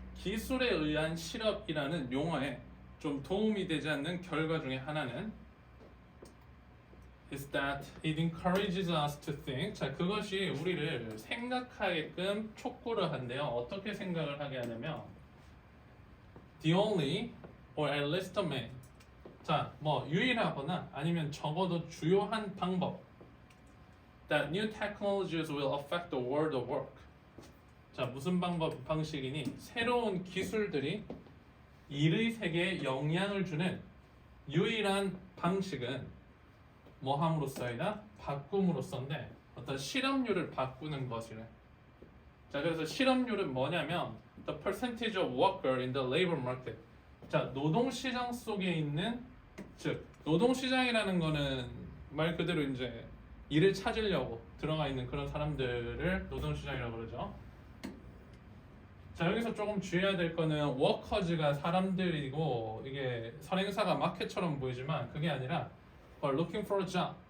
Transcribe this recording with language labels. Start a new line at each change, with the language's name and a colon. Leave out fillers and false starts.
Korean: 기술에 의한 실업이라는 용어에 좀 도움이 되지 않는 결과 중에 하나는
English: is that it encourages us to think.
Korean: 자, 그것이 우리를 생각하게끔 촉구를 한대요. 어떻게 생각을 하게 하냐면
English: the only or at least the main.
Korean: 자, 뭐 유일하거나 아니면 적어도 주요한 방법.
English: That new technologies will affect the world of work.
Korean: 자, 무슨 방식이니? 새로운 기술들이 일의 세계에 영향을 주는 유일한 방식은 뭐 함으로써이다? 바꿈으로써인데 어떤 실업률을 바꾸는 것이래. 자, 그래서 실업률은 뭐냐면
English: the percentage of worker in the labor market.
Korean: 자, 노동시장 속에 있는, 즉 노동시장이라는 거는 말 그대로 이제 일을 찾으려고 들어가 있는 그런 사람들을 노동시장이라고 그러죠. 자, 여기서 조금 주의해야 될 거는 워커즈가 사람들이고 이게 선행사가 마켓처럼 보이지만 그게 아니라
English: looking for a job.